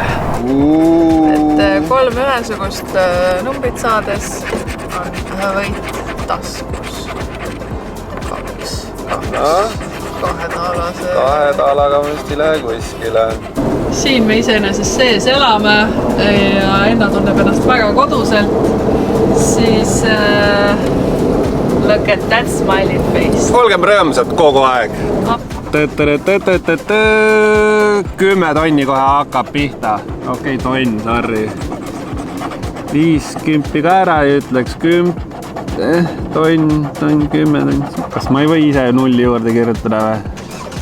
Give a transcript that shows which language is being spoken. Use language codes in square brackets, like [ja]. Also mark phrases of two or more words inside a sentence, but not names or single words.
[et] Et 3 ühesugust numbrit saades on võit taskus. 2 taalase. 2 taalaga me vist ei lähe kuskile. Siin me iseenesest sees elame ja Enna tunneb ennast väga koduselt, siis [en] look at that smiley face. [et] Olgem rõõmsad kogu aeg. 10 tonni kohe hakkab pihta. Okei, tonn, sorry. 5 kümpi ka ära ja ütleks 10. Tonn, 10. Kas ma ei või ise nulli juurde kirjutada või?